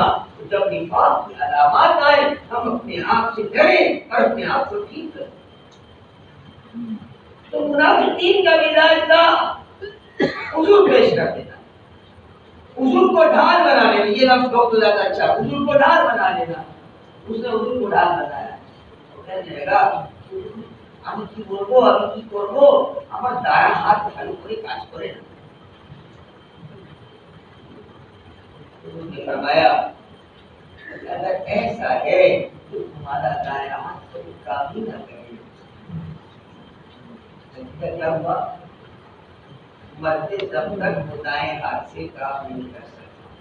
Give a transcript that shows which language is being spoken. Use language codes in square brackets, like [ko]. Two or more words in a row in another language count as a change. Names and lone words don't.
[ur] جب نفاق کی علامات آئے ہم اپنے آپ سے ڈریں اور اپنے آپ کو ٹھیک کریں. تو منافقین کا مزاج تھا عذر پیش کر دینا، عذر کو ڈھال بنا لینا. یہ لفظ بہت زیادہ اچھا، عذر کو ڈھال بنا لینا. اس نے عذر کو ڈھال بنایا. کہنے لگا [bn] আমি কি করবো আমার দায়া হাত ভালো করে কাজ করে না. [ur] انہوں نے فرمایا اگر ایسا ہے تو تمہارا دائیں ہاتھ کبھی کام ہی نہ کرے. کیا ہوا؟ مرتے جب تک وہ دائیں ہاتھ سے کام نہیں کر سکتا.